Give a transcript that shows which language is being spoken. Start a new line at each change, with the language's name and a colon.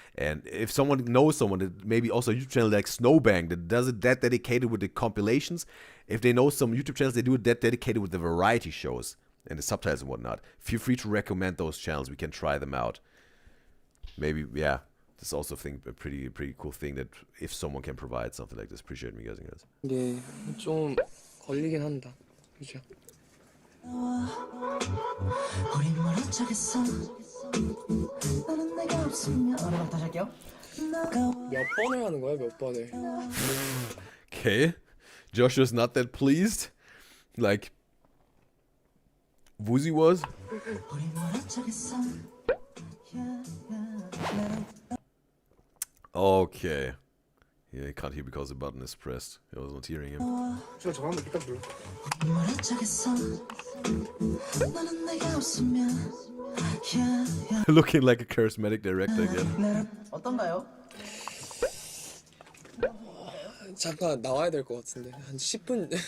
English: And if someone knows someone that maybe also a YouTube channel like Snowbang that does it that dedicated with the compilations, if they know some YouTube channels they do it that dedicated with the variety shows and the subtitles and whatnot, feel free to recommend those channels. We can try them out. Maybe, yeah. This is also a pretty cool thing that if someone can provide something like this, appreciate me guys.
Korean: 이게 좀 걸리긴 한다. 그죠? 우리 멀어져겠어 너는 내가 없으면 그럼 다시 할게요. 몇 번을 하는 거야? 몇 번을?
English: Okay. Joshua's not that pleased. Like Woozy was.
Korean: 우리 멀어져겠어
English: Okay. Yeah, he can't hear because the button is pressed. I was not hearing him.
Korean: 저거 한번 딱 눌러. 우리 멀어져겠어 너는 내가 없으면
English: Looking like a charismatic director again.
Korean: 어떤가요? 잠깐 나와야 될 것 같은데 한 10분.